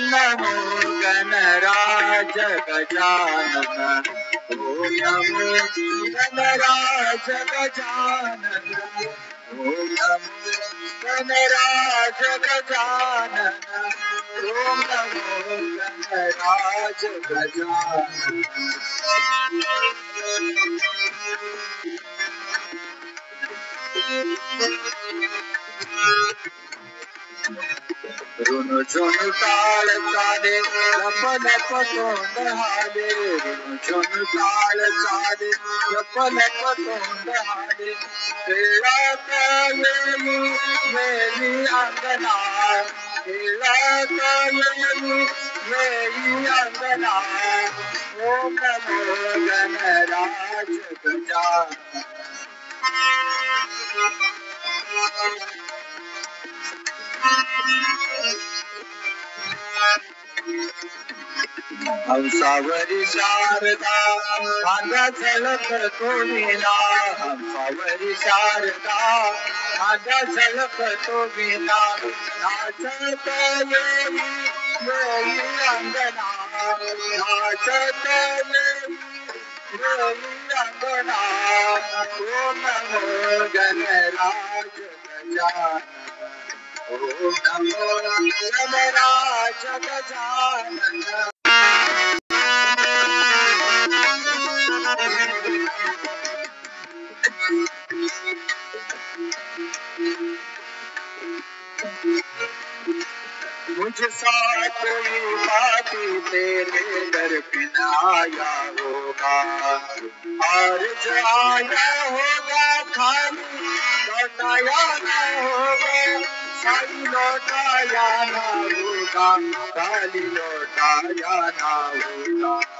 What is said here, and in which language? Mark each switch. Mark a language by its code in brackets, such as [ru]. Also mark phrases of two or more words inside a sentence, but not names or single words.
[mr] नमो गणराज गजानन ओम नमो गणराज गजानन ओम नमो गणराज गजानन ओम नमो गणराज गजानन। रुनु झुनु ताल चाले लप लप तोंड हाले रुनु झुनु ताल चाले लप लप तोंड हाले खेळात येई वेली अंगणा खेळात येई वेली अंगणा ओम नमो गणराज गजानन। हंसावरी शारदा माझा झलक तो हंसावरी शारदा माझा झलक तो विना नाचत येई येई अंगणा नाचत येई अंगणा ओम नमो गणराज गजानन ओम नमो गणराज गजानन। [hi] मुझसा कोई पापी तेरे दर पे न आया होगा और जो आया होगा खाली लौटाया न होगा खाली लौटाया न होगा खाली लौटाया न होगा।